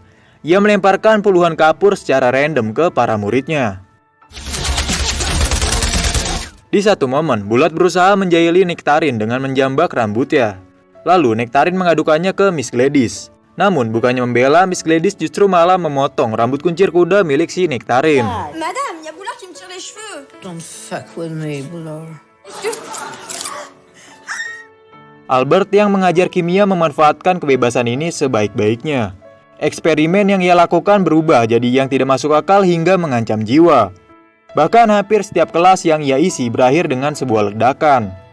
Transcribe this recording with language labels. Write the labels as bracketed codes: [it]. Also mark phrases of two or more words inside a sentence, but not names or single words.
[id] Ia melemparkan puluhan kapur secara random ke para muridnya. Di satu momen, Bulat berusaha menjahili Nektarin dengan menjambak rambutnya. Lalu Nektarin mengadukannya ke Miss Gladys. Namun bukannya membela, Miss Gladys justru malah memotong rambut kuncir kuda milik si Nektarin. [fr] Madame, y a Boulard qui me tire les cheveux. [en] Don't fuck with me, Boulard. [id] Albert yang mengajar kimia memanfaatkan kebebasan ini sebaik-baiknya. Eksperimen yang ia lakukan berubah jadi yang tidak masuk akal hingga mengancam jiwa. Bahkan hampir setiap kelas yang ia isi berakhir dengan sebuah ledakan.